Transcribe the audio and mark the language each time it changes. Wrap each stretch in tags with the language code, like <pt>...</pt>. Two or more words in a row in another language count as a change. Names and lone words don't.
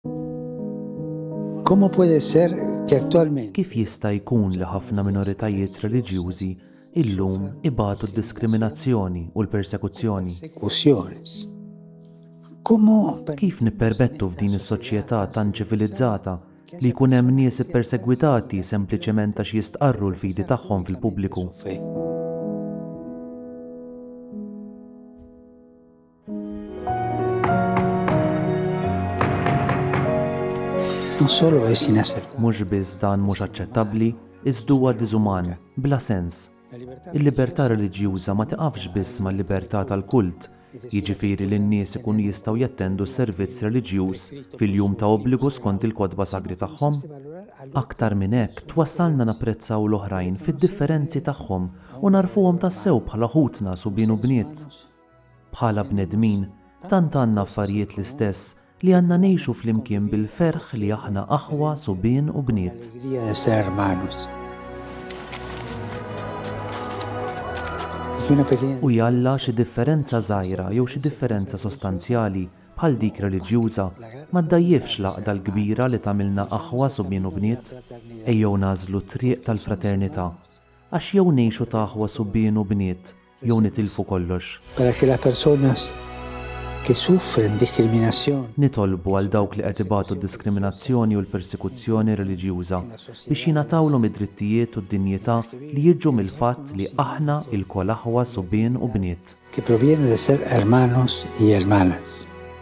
<es>¿Cómo puede ser que actualmente</es> <mt>Kif jista' jkun li ħafna minoritajiet reliġjużi illum ibatu d-diskriminazzjoni u l-persekuzzjoni?</mt> <es>persecuciones? ¿Cómo</es> <mt>Kif nippermettu f'din is-soċjetà tant ċivilizzata li jkun hemm nies ippersegwitati sempliċement għax jistqarru l-fidi tagħhom fil-pubbliku?</mt> <es>fe? Non solo es inaceptable.</es> <mt>Mhux biss dan mhux aċċettabbli, iżda huwa diżuman, bla sens. Il-libertà reliġjuża ma tiqafx biss mal-libertà tal-kult, jiġifieri li n-nies ikunu jistgħu jattendu s-servizz reliġjuż fil-jum ta' obbligu skont il-kotba sagri tagħhom. Aktar minn hekk twassalna napprezzaw l-oħrajn fid-differenzi tagħhom u narfuhom tassew bħala ħutna subien u bniet. Bħala bnedmin, tant għandna affarijiet l-istess li għandna ngħixu flimkien bil-ferħ li aħna aħwa subien u bniet.</mt> <es>Alegría de ser hermanos. Y una pequeña</es> <mt>U jalla xi differenza żgħira jew xi differenza sostanzjali bħal dik reliġjuża ma ddajjifx l-għaqda l-kbira li tagħmilna aħwa subien u bniet. Ejjew nażlu t-triq tal-fraternità għax jew ngħixu ta' aħwa subien u bniet jew nitilfu kollox.</mt> <es>para que las personas que sufren discriminación</es> <mt>Nitolbu għal dawk li qed ibatu d-diskriminazzjoni u l-persekuzzjoni reliġjuża biex jingħatawlhom id-drittijiet u d-dinjità li jiġu mill-fatt li aħna l-kol aħwa subien u bniet.</mt> <es>que proviene de ser hermanos y hermanas.</es>